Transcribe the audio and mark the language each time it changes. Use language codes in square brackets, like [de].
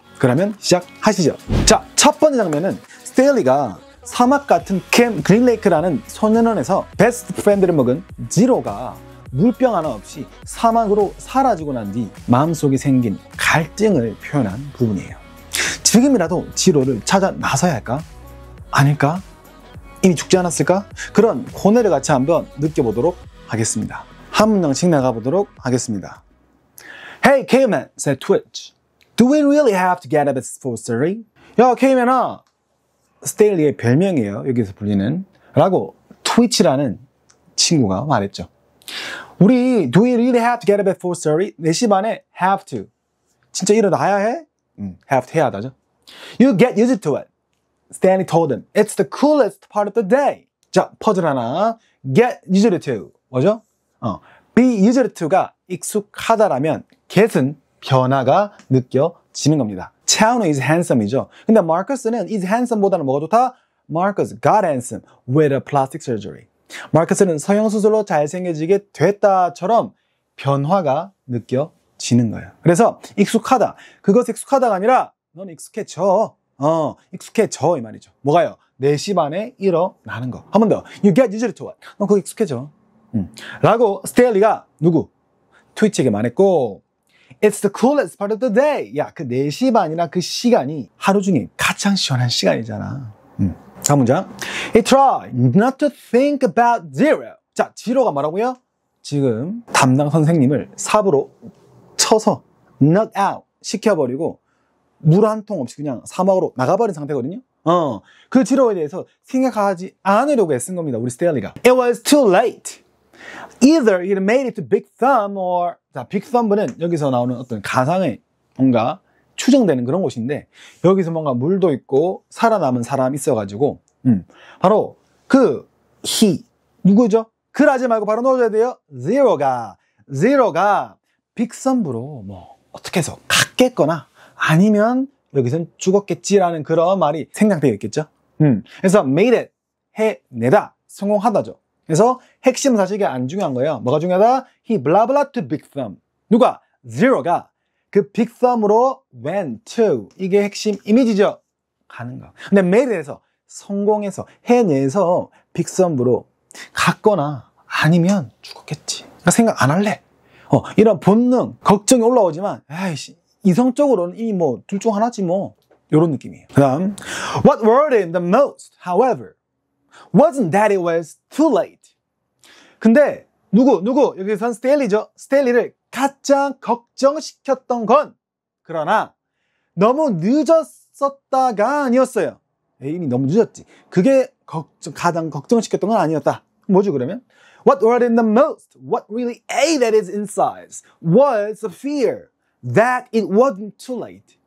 [ko] 그러면 시작하시죠. 자, 첫 번째 장면은 스테일리가 사막 같은 캠 그린레이크라는 소년원에서 베스트 프렌드를 먹은 지로가 물병 하나 없이 사막으로 사라지고 난 뒤 마음속에 생긴 갈등을 표현한 부분이에요. 지금이라도 지로를 찾아 나서야 할까? 아닐까? 이미 죽지 않았을까? 그런 고뇌를 같이 한번 느껴보도록 하겠습니다. 한 문장씩 나가보도록 하겠습니다. [en] Hey, K-Man, said Twitch. Do we really have to get up at 4:30? [ko] 야, K-Man아, 스테일리의 별명이에요. 여기서 불리는. 라고 트위치라는 친구가 말했죠. 우리 [en] Do we really have to get up at 4:30? [ko] 4시 반에 have to. 진짜 일어나야 해? have to 해야 하다죠. [en] You get used to it. Stanley told him. It's the coolest part of the day. [ko] 자, 퍼즐 하나. Get used to. 뭐죠? Be used to가 익숙하다라면 get은 변화가 느껴지는 겁니다. 차은우 is handsome이죠. 근데 마커스는 is handsome보다는 뭐가 좋다? [en] Marcus got handsome with a plastic surgery. [ko] 마커스는 성형수술로 잘생겨지게 됐다처럼 변화가 느껴지는 거예요. 그래서 익숙하다. 그것이 익숙하다가 아니라 넌 익숙해져. 익숙해져 이 말이죠. 뭐가요? 4시 반에 일어나는 거. 한 번 더. [en] You get used to it. [ko] 너 그거 익숙해져. 라고 스테일리가 누구? 트위치에게 말했고 [en] It's the coolest part of the day. [ko] 야, 그 4시 반이나 그 시간이 하루 중에 가장 시원한 시간이잖아. 다음 문장. [en] He tried not to think about zero. [ko] 자, 지로가 뭐라고요? 지금 담당 선생님을 삽으로 쳐서 knock out 시켜버리고 물 한 통 없이 그냥 사막으로 나가버린 상태거든요. 그 지로에 대해서 생각하지 않으려고 애쓴 겁니다. 우리 스테일리가. [en] It was too late. Either it made it to Big Thumb or [ko] 자, 빅 썸브는 여기서 나오는 어떤 가상의 뭔가 추정되는 그런 곳인데 여기서 뭔가 물도 있고 살아남은 사람이 있어가지고 바로 그 he 누구죠? 그러지 말고 바로 넣어줘야 돼요. Zero가 빅 썸브로 뭐 어떻게 해서 갔겠거나 아니면 여기선 죽었겠지라는 그런 말이 생각되어 있겠죠. 그래서 made it 해내다 성공하다죠. 그래서 핵심은 사실 이게 안 중요한 거예요. 뭐가 중요하다? [en] He blah blah to Big Thumb. [ko] 누가? Zero가 그 Big Thumb으로 went to. 이게 핵심 이미지죠. 가는 거. 근데 made에서 성공해서 해내서 Big Thumb으로 갔거나 아니면 죽었겠지. 그러니까 생각 안 할래. 이런 본능, 걱정이 올라오지만 에이씨, 이성적으로는 이미 뭐 둘 중 하나지 뭐. 이런 느낌이에요. 그 다음 [en] What worried him the most, however, wasn't that it was too late. [ko] 근데 누구 여기선 스테일리죠. 스테일리를 가장 걱정시켰던 건 그러나 너무 늦었었다가 아니었어요. 이미 너무 늦었지. 그게 가장 걱정시켰던 건 아니었다. 뭐죠 그러면? [en] What worried him the most, what really ate at his insides was the fear that it wasn't too late.